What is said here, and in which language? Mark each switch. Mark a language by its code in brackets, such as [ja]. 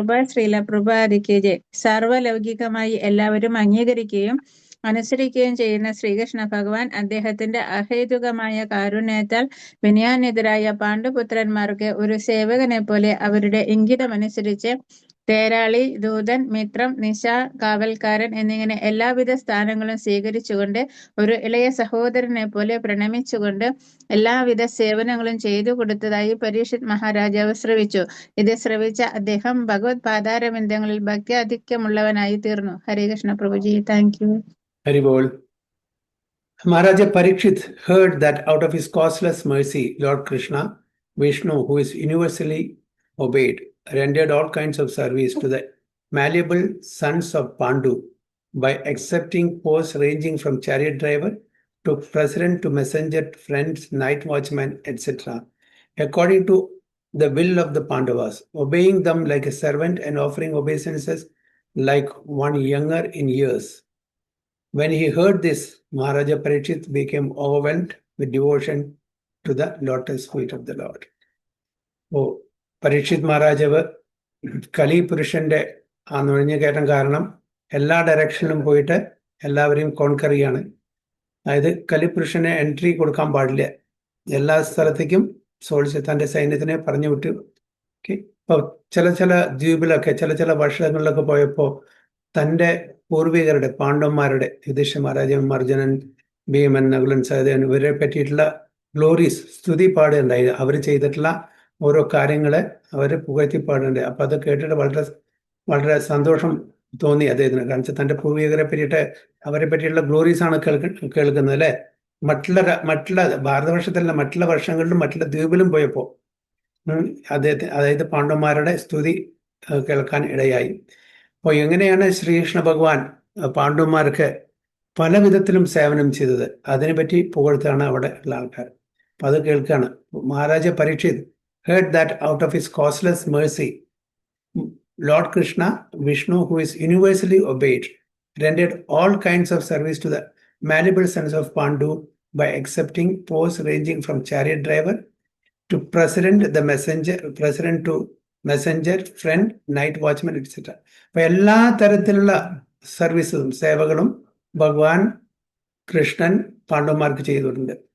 [ml] ശ്രീലപ്രഭുപാദിക്ക് ജയ്. സർവലൗകികമായി എല്ലാവരും അംഗീകരിക്കുകയും അനുസരിക്കുകയും ചെയ്യുന്ന ശ്രീകൃഷ്ണ ഭഗവാൻ അദ്ദേഹത്തിന്റെ അഹേതുകമായ കാരുണ്യത്താൽ വിനയാന്വിതരായ പാണ്ഡുപുത്രന്മാർക്ക് ഒരു സേവകനെ പോലെ അവരുടെ ഇംഗിതമനുസരിച്ച് തേരാളി, ദൂതൻ, മിത്രം, നിശ, കാവൽക്കാരൻ എന്നിങ്ങനെ എല്ലാവിധ സ്ഥാനങ്ങളും സ്വീകരിച്ചുകൊണ്ട് ഒരു ഇളയ സഹോദരനെ പോലെ പ്രണമിച്ചുകൊണ്ട് എല്ലാവിധ സേവനങ്ങളും ചെയ്തു കൊടുത്തതായി പരീക്ഷിത് മഹാരാജാവ് ശ്രവിച്ചു. ഇത് ശ്രവിച്ച അദ്ദേഹം ഭഗവത് പാദാരവിന്ദങ്ങളിൽ ഭക്തിയാധിക്യമുള്ളവനായി തീർന്നു. ഹരേ Krishna പ്രഭുജി. [en] Thank you. Hari Bol. Maharaja Parikshit heard that out of his causeless mercy, Lord Krishna, Vishnu, who is universally obeyed, rendered all kinds of service to the malleable sons of Pandu by accepting posts ranging from chariot driver to president to messenger, friends, night watchman, etc., according to the will of the Pandavas, obeying them like a servant and offering obeisances like one younger in years. When he heard this, Maharaja Parikshit became overwhelmed with devotion to the lotus feet of the Lord. [ml] ഓ പരീക്ഷിത് മഹാരാജാവ് കലി പുരുഷന്റെ ആ നുഴഞ്ഞുകയറ്റം കാരണം എല്ലാ ഡയറക്ഷനിലും പോയിട്ട് എല്ലാവരെയും conquer ചെയ്യാണ്. അതായത് കലിപുരുഷന് entry കൊടുക്കാൻ പാടില്ല. എല്ലാ സ്ഥലത്തേക്കും സോൾസ് തന്റെ സൈന്യത്തിനെ പറഞ്ഞു വിട്ടു. ഇപ്പൊ ചില ദ്വീപിലൊക്കെ ചില വർഷങ്ങളിലൊക്കെ പോയപ്പോ തന്റെ പൂർവികരുടെ പാണ്ഡവന്മാരുടെ യുധിഷ്ഠിര മഹാരാജൻ, അർജുനൻ, ഭീമൻ, നകുലൻ, സഹദേവൻ ഇവരെ പറ്റിയിട്ടുള്ള ഗ്ലോറീസ് സ്തുതി പാടുണ്ടായി. അവർ ചെയ്തിട്ടുള്ള ഓരോ കാര്യങ്ങളെ അവര് പുകഴ്ത്തി പാടുന്നുണ്ട്. അപ്പൊ അത് കേട്ടിട്ട് വളരെ സന്തോഷം തോന്നി അദ്ദേഹത്തിന്. കാരണം തന്റെ പൂർവികരെ പറ്റിയിട്ട് അവരെ പറ്റിയുള്ള ഗ്ലോറീസ് ആണ് കേൾക്കുന്നത് അല്ലെ. മറ്റുള്ള ഭാരതവർഷത്തിലുള്ള മറ്റുള്ള വർഷങ്ങളിലും മറ്റുള്ള ദ്വീപിലും പോയപ്പോ അതായത് പാണ്ഡവന്മാരുടെ സ്തുതി കേൾക്കാൻ ഇടയായി. അപ്പോൾ എങ്ങനെയാണ് ശ്രീകൃഷ്ണ ഭഗവാൻ പാണ്ഡവന്മാർക്ക് പല വിധത്തിലും സേവനം ചെയ്തത്, അതിനെപ്പറ്റി പുകഴ്ത്താണ് അവിടെ ഉള്ള ആൾക്കാർ. അപ്പൊ അത് കേൾക്കുകയാണ്. [en] Maharaja Parikshit heard that out of his causeless mercy, Lord Krishna, Vishnu, who is universally obeyed, rendered all kinds of service to the malleable sons of Pandu by accepting posts ranging from chariot driver to president to messenger, friend, night watchman, etc. [ml] അപ്പൊ എല്ലാ തരത്തിലുള്ള സർവീസും സേവകളും ഭഗവാൻ കൃഷ്ണൻ പാണ്ഡവന്മാർക്ക് ചെയ്തിട്ടുണ്ട്.